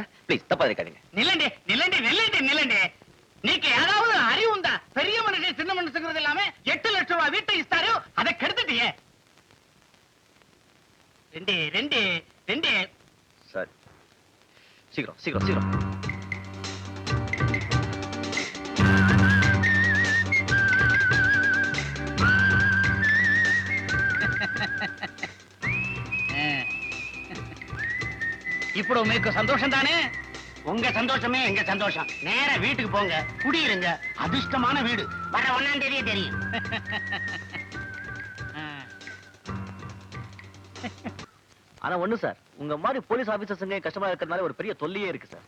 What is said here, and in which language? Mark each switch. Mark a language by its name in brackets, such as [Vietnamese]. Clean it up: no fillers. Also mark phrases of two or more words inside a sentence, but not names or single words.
[Tamil] ப்ளீஸ் தப்பா இருக்காதீங்க. [Telugu] నిల్లండి నిల్లండి నిల్లండి నిల్లండి నీకు [Tamil] ஏதாவது அறிவு உண்டா? பெரிய மனுஷன் சின்ன மனுஷங்கிறது இல்லாம 8 லட்சம் ரூபாய் வீட்டை இஸ்தாரு, அதை கெடுத்துட்டியே. ரெண்டு ரெண்டு ரெண்டு சார் சீக்கிரம் சீக்கிரம் சீக்கிரம். [Telugu] ఇప్పుడు మీకు సంతోషం தானே? [Tamil] உங்க சந்தோஷமே எங்க சந்தோஷம். நேரா வீட்டுக்கு போங்க, குடியிருங்க. அதிர்ஷ்டமான வீடு. வர 1ஆம் தேதியே தெரியும். ஆனா ஒண்ணு சார், உங்க மாதிரி போலீஸ் ஆபீசர்ஸுங்க கஷ்டமா இருக்கிறதுனால ஒரு பெரிய தொல்லையே இருக்கு சார்.